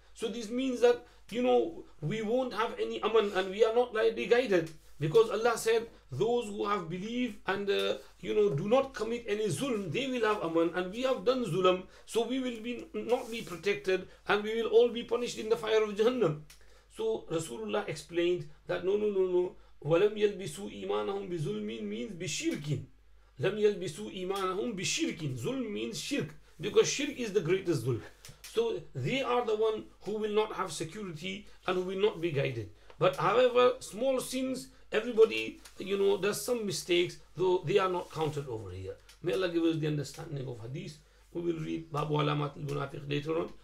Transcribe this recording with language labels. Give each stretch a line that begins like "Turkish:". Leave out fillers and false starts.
English: So this means that, we won't have any aman and we are not rightly guided. Because Allah said, those who have believed and, do not commit any zulm, they will have aman, and we have done zulm. So we will not be protected, and we will all be punished in the fire of Jahannam. So Rasulullah explained that no.
Arabic: وَلَمْ يَلْبِسُوا إِيمَانَهُمْ بِظُلْمٍ
English: means
Arabic: بِشِرْكٍ. لَمْ يَلْبِسُوا إِيمَانَهُمْ بِشِرْكٍ.
English: Zulm means shirk, because shirk is the greatest zulm. So they are the one who will not have security and who will not be guided. But however, small sins, everybody, does some mistakes, though they are not counted over here. May Allah give us the understanding of hadith. We will read Babu Alamat al-Munafiq later on.